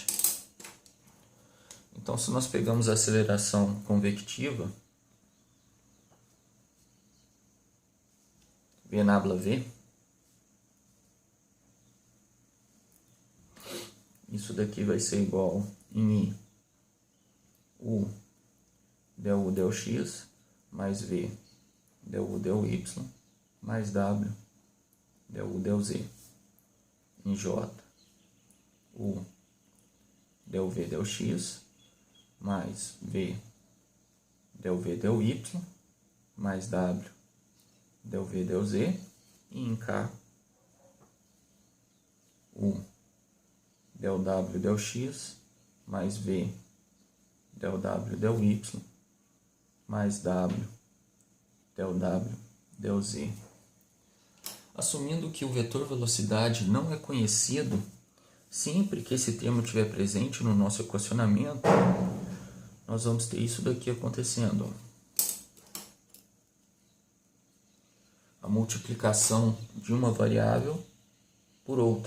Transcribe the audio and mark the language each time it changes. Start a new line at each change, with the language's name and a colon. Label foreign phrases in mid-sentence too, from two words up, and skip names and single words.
Portuguese: Então, se nós pegamos a aceleração convectiva, V nabla V, isso daqui vai ser igual em I, U del U del X, mais V del U del Y, mais W del U del Z, em J, U del V del X, mais V del V del Y, mais W del V del Z, e em K, U del W del X, mais V del W del Y, mais W del W del Z. Assumindo que o vetor velocidade não é conhecido, sempre que esse termo estiver presente no nosso equacionamento, nós vamos ter isso daqui acontecendo. A multiplicação de uma variável por outra.